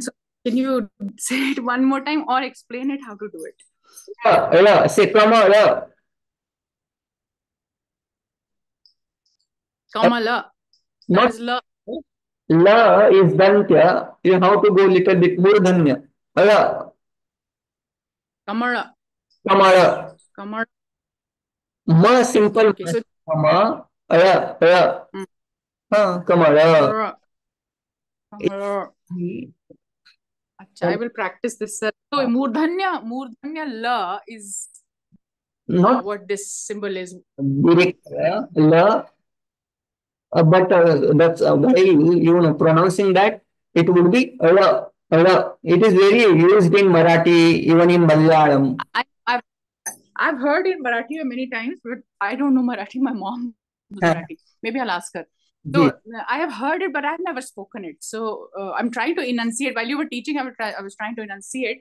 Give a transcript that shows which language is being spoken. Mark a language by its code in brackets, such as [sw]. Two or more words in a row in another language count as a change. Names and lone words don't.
[en] So can you say it one more time or explain it how to do it? Say Kamala. Kamala. That Not is la. La is dantya. You have to go little bit more dhanya. La. Kamala. Kamala. Kamala. Ma simple. Okay, so Kama. La. Kamala. Kamala. Kamala. Acha, I will practice this, sir. So Murdhanya la is Not what this symbol is. direct la. But that's while pronouncing that, it would be la. La. It is very used in Marathi, even in Malayalam. I've heard in Marathi many times, but I don't know Marathi. My mom knows Marathi. Maybe I'll ask her. So I have heard it, but I've never spoken it. So I'm trying to enunciate. While you were teaching, I was trying to enunciate.